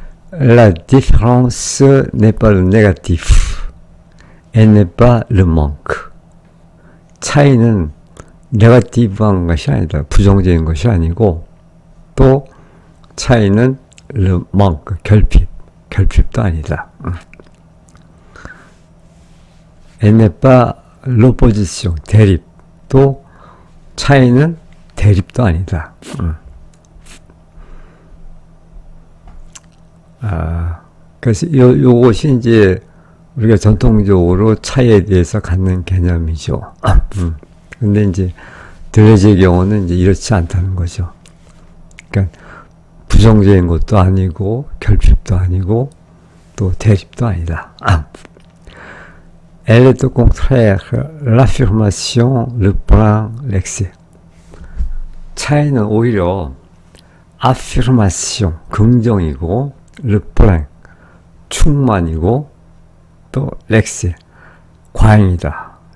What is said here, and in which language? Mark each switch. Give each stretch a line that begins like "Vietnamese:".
French: La différence n'est pas le négatif, et n'est pas le manque.
Korean: 차이는 네거티브한 것이 아니다. 부정적인 것이 아니고, 또 차이는
French: le manque,
Korean: 결핍도 아니다.
French: Et n'est pas l'opposition,
Korean: 대립. 또 차이는 대립도 아니다. 그래서 요것이 이제 우리가 전통적으로 차이에 대해서 갖는 개념이죠. 근데 이제 들레즈의 경우는 이제 이렇지 않다는 거죠. 그러니까 부정적인 것도 아니고 결핍도 아니고 또 대립도 아니다.
French: Elle est au contraire l'affirmation, le plan, l'excès.
Korean: 차이는 오히려
French: affirmation,
Korean: 긍정이고
French: le plan,
Korean: 충만이고 또
French: l'excès,
Korean: 과잉이다.